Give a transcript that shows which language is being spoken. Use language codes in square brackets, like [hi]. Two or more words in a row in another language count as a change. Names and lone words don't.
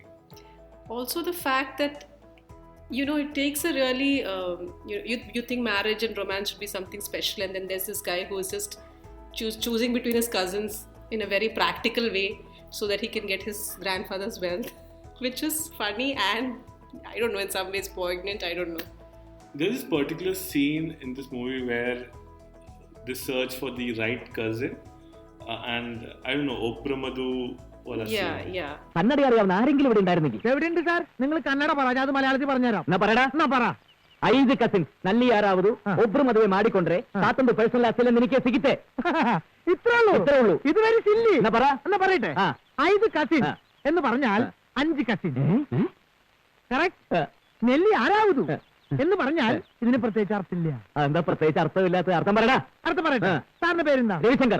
[en] Also, the fact that it takes a really you think marriage and romance should be something special, and then there's this guy who is just choosing between his cousins in a very practical way so that he can get his grandfather's wealth, which is funny and I don't know, in some ways poignant. I don't know. There's this particular scene in this movie where they search for the right cousin, and I don't know, Opramadhu. Yeah. [ml] കന്നഡ അറിയാവുന്ന ആരെങ്കിലും ഇവിടെ ഉണ്ടായിരുന്നെങ്കിൽ എവിടെയുണ്ട് സാർ? നിങ്ങൾ കന്നഡ പറ, ഞാൻ മലയാളത്തിൽ പറഞ്ഞുതരാം. എന്നാ പറയടാ, എന്നാ പറ. [kn] 5 ಕಸಿನ್ಸ್ ನಲ್ಲಿ ಯಾರಾವುದು ಒಬ್ರು ಮದುವೆ ಮಾಡಿಕೊಂಡ್ರೆ ಸಾತೊಂದು [en] personal asset [kn] ನಿನಗೆ ಸಿಗುತ್ತೆ. [ml] ഇത്രേ ഉള്ളൂ. ഇത് [en] very silly. [ml] എന്നാ പറയട്ടെ. 5 കസിൻസ് എന്ന് പറഞ്ഞാൽ 5 കസിൻസ്. കറക്റ്റ്. നെല്ലി ആരാവുന്നു എന്ന് പറഞ്ഞാൽ ഇതിന് പ്രത്യേകിച്ച് അർത്ഥമില്ല. എന്താ പ്രത്യേകിച്ച് അർത്ഥമില്ലാത്ത? അർത്ഥം പറയടാ. അർത്ഥം പറയട്ടെ. സാറിന്റെ പേരെന്താ? രവിശങ്കർ.